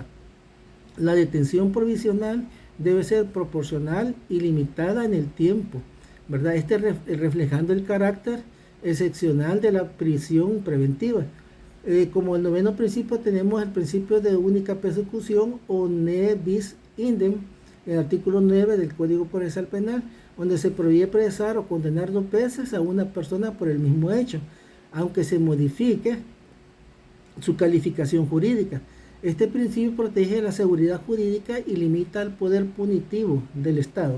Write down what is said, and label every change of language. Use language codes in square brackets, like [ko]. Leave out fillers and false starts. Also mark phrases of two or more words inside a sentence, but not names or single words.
[es] La detención provisional debe ser proporcional y limitada en el tiempo, ¿verdad? Reflejando el carácter excepcional de la prisión preventiva. Como el noveno principio tenemos el principio de única persecución o [la] ne bis idem, [es] en el artículo 9 del Código Procesal Penal, donde se prohíbe apresar o condenar 2 veces a una persona por el mismo hecho, aunque se modifique su calificación jurídica. Este principio protege la seguridad jurídica y limita el poder punitivo del Estado.